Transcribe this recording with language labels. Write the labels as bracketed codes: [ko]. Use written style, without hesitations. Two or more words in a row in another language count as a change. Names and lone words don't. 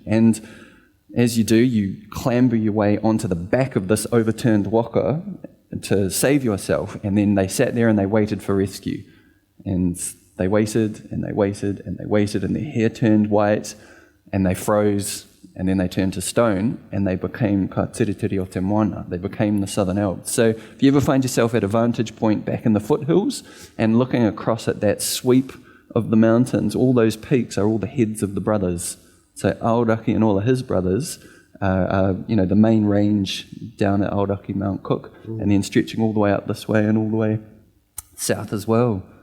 [en] And as you do, you clamber your way onto the back of this overturned waka to save yourself. And then they sat there and they waited for rescue. And they waited, and they waited, and they waited, and their hair turned white, and they froze, and then they turned to stone, and they became [mi] ka tiritiri o te moana. [en] They became the Southern Alps. So if you ever find yourself at a vantage point back in the foothills and looking across at that sweep of the mountains, all those peaks are all the heads of the brothers. So Aoraki and all of his brothers are the main range down at Aoraki Mount Cook, and then stretching all the way up this way and all the way south as well.